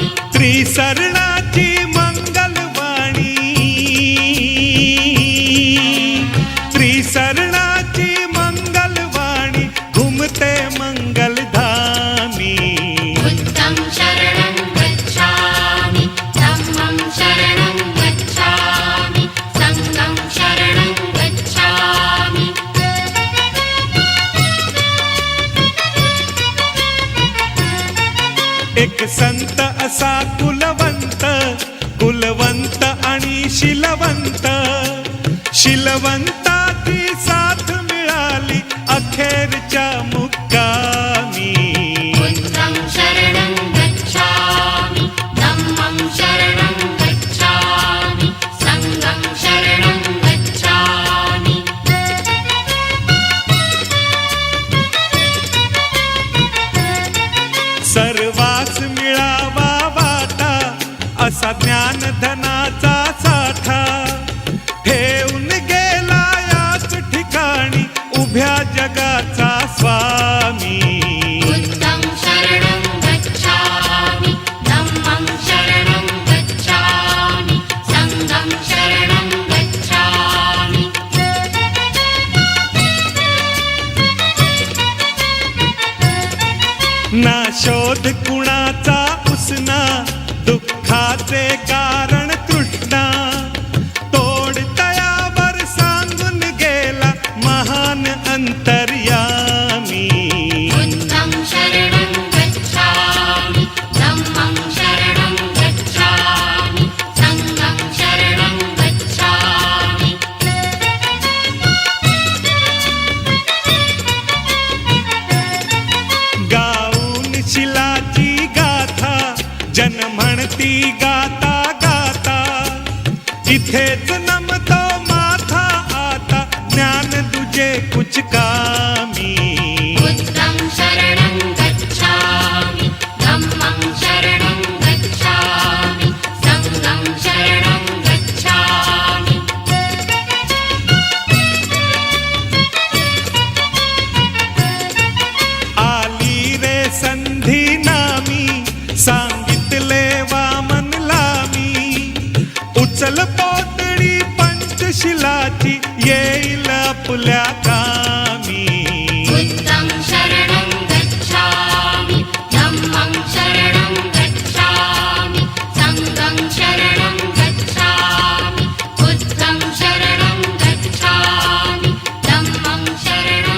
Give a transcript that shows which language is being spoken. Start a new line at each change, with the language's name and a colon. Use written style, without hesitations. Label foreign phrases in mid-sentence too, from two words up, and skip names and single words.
Marathi: त्रिसरणाची मंगलवाणी त्रिसरणाची मंगलवाणी घुमते मंगलधामी
Pali: बुद्धं शरणं गच्छामि धम्मं शरणं गच्छामि संघं शरणं गच्छामि
Marathi: एक संत असा कुलवंत कुलवंत आणि शिलवंत शिलवंताची साथ मिळाली अखेरच्या मुक्कामी
Pali: बुद्धं शरणं गच्छामि धम्मं शरणं गच्छामि संघं शरणं गच्छामि
Marathi: सर्वास मिळावा वाटा असा ज्ञानधनाचा साठा ठेवून गेला याच ठिकाणी उभ्या जगाचा स्वामी
Pali: बुद्धं शरणं गच्छामि धम्मं शरणं गच्छामि संघं शरणं गच्छामि
Marathi: ना शोध कुणाचा उसना दुःखाचे कारण तृष्णा तोड तयावर सांगून गेला महान अंतर्यामी
Pali: बुद्धं शरणं गच्छामि धम्मं शरणं गच्छामि संघं शरणं गच्छामि
Marathi: गाऊन शिलाची गाथा जन म्हणती गाता गाता इथेच नमतो माथा आता ज्ञान तुझे कुछ कामी
Pali: बुद्धं शरणं गच्छामि धम्मं शरणं गच्छामि संघं शरणं गच्छामि
Marathi: आली रे संधी नामी सांगितले वामन लामी उचल पोतडी पंचशिलाची येईल आपल्या कामी
Pali: बुद्धं शरणं गच्छामि धम्मं शरणं गच्छामि संघं शरणं गच्छामि बुद्धं शरणं गच्छामि धम्मं शरणं